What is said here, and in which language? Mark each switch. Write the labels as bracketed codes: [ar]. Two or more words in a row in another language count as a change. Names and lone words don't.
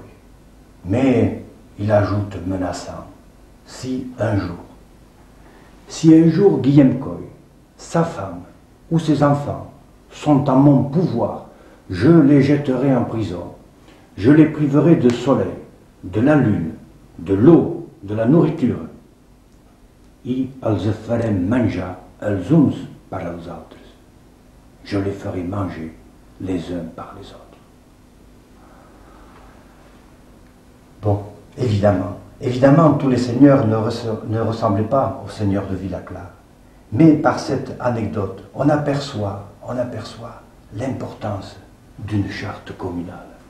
[fr] Mais il ajoute menaçant, si un jour Guillaume Coll, sa femme ou ses enfants sont en mon pouvoir, je les jetterai en prison, je les priverai de soleil, de la lune, de l'eau, de la nourriture. [ca] Et els farem menjar els uns par els altres. [fr] Je les ferai manger les uns par les autres. Bon, évidemment, tous les seigneurs ne ressemblaient pas au seigneur de Villeclara. Mais par cette anecdote, on aperçoit l'importance d'une charte communale.